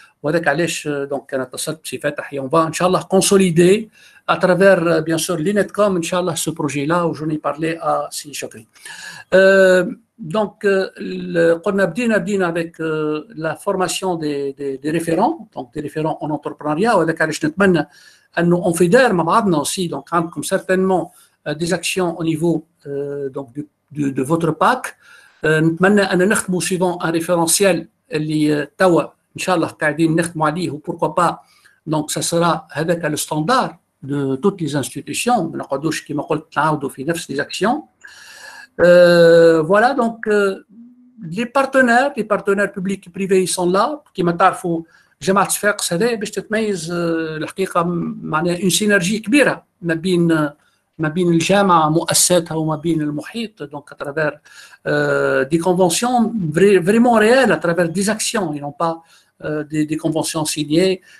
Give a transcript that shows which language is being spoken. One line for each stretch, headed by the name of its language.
Arabic: وهذاك علاش
French: donc
Arabic: انا اتصلت بسي فتحي
French: on va
Arabic: ان شاء الله
French: consolider à travers bien sûr l'INETCOM ان شاء الله ce projet là où j'en ai parlé à سي شكري. Donc
Arabic: قلنا بدينا
French: avec la formation des référents, donc des référents en entrepreneuriat.
Arabic: وهذاك علاش نتمنى انه
French: on fédère
Arabic: مع بعضنا aussi.
French: Donc
Arabic: عندكم
French: certainement des actions au niveau donc de votre PAC.
Arabic: نتمنى ان نخدموا
French: suivant un référentiel
Arabic: اللي توا ان شاء الله قاعدين نخدموا عليه و
French: pourquoi pas donc ça sera
Arabic: هذاك
French: le standard de toutes les institutions.
Arabic: ما نقعدوش كما قلت نعاودوا في نفس
French: les actions. Voilà donc les partenaires publics et privés ils sont là.
Arabic: كما تعرفوا جامعة صفاقس هذا باش تتميز الحقيقة معناها
French: une synergie
Arabic: كبيرة ما بين الجامعة مؤسساتها وما بين المحيط
French: donc à travers des conventions vraiment réelles, à travers des actions et non pas des conventions signées.